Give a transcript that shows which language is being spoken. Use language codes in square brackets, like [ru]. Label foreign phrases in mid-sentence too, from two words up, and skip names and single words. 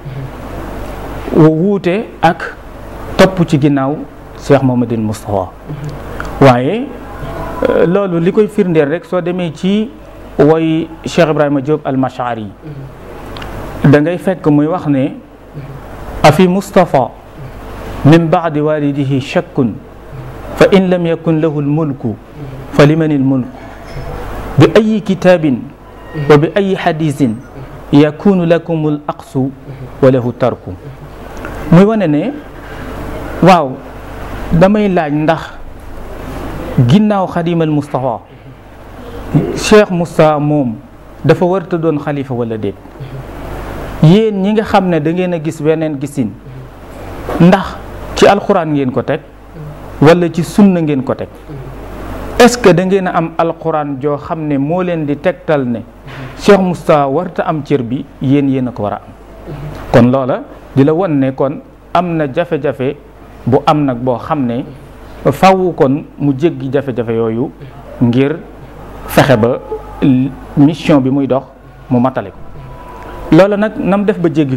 [wo] wu wuute ak topp ci ginnaaw Cheikh Mouhamadoul Moustapha waaye loolu li koy firndeel rek soo demee ci woy Cheikh Ibrahima Diop al-Mash'ari da ngay fekk muy wax ne [ar] أفي مصطفى من بعد والده شك فإن لم يكن له الملك فلمن الملك بأي كتاب وبأي حديث يكون لكم العقس وله الترك [wo] muy wane ne waaw damay laaj ndax ginnaaw xadimal Moustapha Cheikh Moustapha moom dafa warta doon xalifa wala déet yéen ñi nga xam ne da ngeen a gis weneen gisin ndax ci alxuraan ngeen ko teg wala ci sunna ngeen ko teg [fr] est-ce que [wo] da ngeen a am alxuraan joo xam ne moo leen di tegtal ne Cheikh Moustapha warta am cër bi yéen a ko war a am kon loola di la won ne kon am na jafe-jafe bu am nag boo xam ne fawu kon mu jéggi jafe-jafe yooyu ngir fexe ba mission bi muy dox mu matale ko loola nag nam def ba jéggi